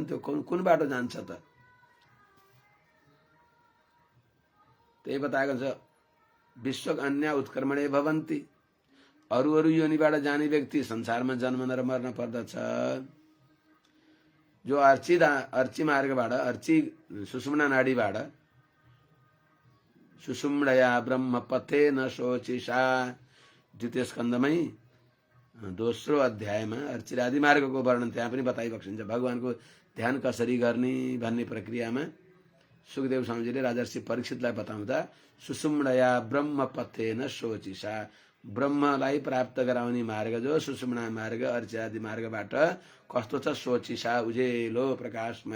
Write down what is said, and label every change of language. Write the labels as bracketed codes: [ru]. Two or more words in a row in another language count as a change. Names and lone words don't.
[ne] त्यो कुन बाटो जान्छ त? त्यही बताएको छ। [sa] विश्व अन्य उत्कर्मणे भवन्ति। [ne] अरू अरू योनिबाट जाने व्यक्ति संसारमा जन्मन र मर्न पर्दछ। जो अर्ची मार्गबाट अर्ची सुषुम्ना नाडीबाट [sa] सुषुम्नया ब्रह्म पथे न शोचिषा [ne] द्वितीय स्कन्धमै दोस्रो अध्यायमा अर्चिरादि मार्गको वर्णन त्यहाँ पनि बताइएको छ। भगवानको ध्यान कसरी गर्ने भन्ने प्रक्रियामा सुखदेव स्वामीजीले राजर्षि परीक्षितलाई बताउँदा [sa] सुषुम्नया ब्रह्म पथे न शोचिषा, [ne] ब्रह्मलाई प्राप्त गराउने मार्ग जो सुषुम्ना मार्ग अर्चिरादि मार्गबाट कस्तो छ, शोचिषा उजेलो प्रकाशमय।